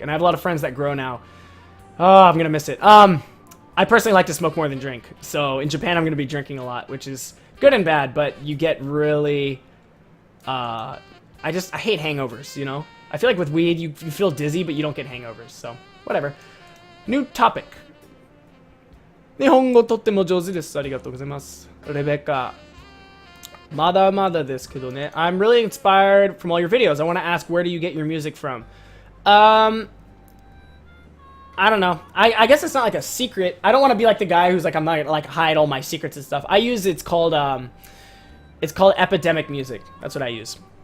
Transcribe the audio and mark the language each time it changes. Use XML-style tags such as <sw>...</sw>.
<en>And I have a lot of friends that grow now. Oh, I'm gonna miss it. I personally like to smoke more than drink. So in Japan, I'm gonna be drinking a lot, which is good and bad. But you get really, I hate hangovers. You know. I feel like with weed, you feel dizzy, but you don't get hangovers, so whatever. New topic.</en> <ja>日本語とっても上手です。ありがとうございます。レベッカ。まだまだですけどね。</ja> <en>I'm really inspired from all your videos. I want to ask, where do you get your music from? I don't know. I guess it's not like a secret. I don't want to be like the guy who's like, I'm not gonna like hide all my secrets and stuff. I use, it's called Epidemic Music. That's what I use.</en>